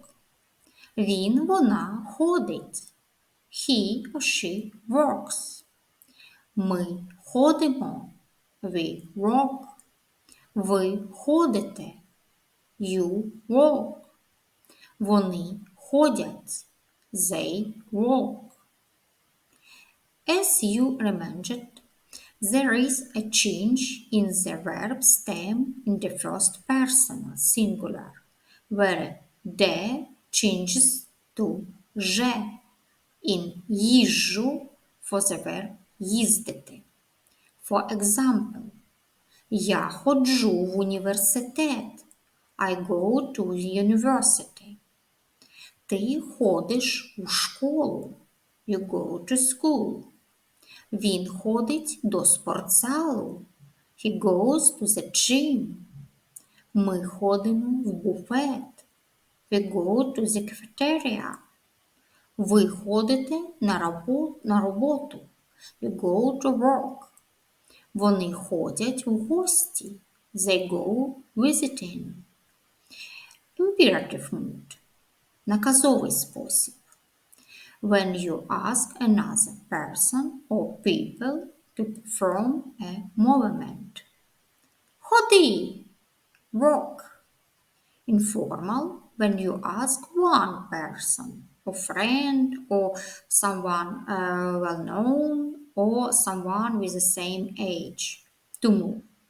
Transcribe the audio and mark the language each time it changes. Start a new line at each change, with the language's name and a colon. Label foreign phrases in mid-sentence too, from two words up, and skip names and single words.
Ukrainian: Він, вона ходить,
English: he or she walks.
Ukrainian: Ми ходимо,
English: we walk.
Ukrainian: Ви ходите,
English: you walk.
Ukrainian: Вони ходять,
English: they walk. As you remembered, there is a change in the verb stem in the first personal singular, where de changes to же in їжджу for the verb їздити. For example,
Ukrainian: я ходжу в університет.
English: I go to the university.
Ukrainian: Ти ходиш у школу.
English: You go to school.
Ukrainian: Він ходить до спортзалу.
English: He goes to the gym.
Ukrainian: Ми ходимо в буфет.
English: We go to the cafeteria.
Ukrainian: Ви ходите на роботу.
English: You go to work.
Ukrainian: Вони ходять в гості.
English: They go visiting. Imperative mood.
Ukrainian: Наказовий спосіб.
English: When you ask another person or people to perform a movement.
Ukrainian: Ходи, walk.
English: Informal, when you ask one person, or friend, or someone well-known, or someone with the same age, to move.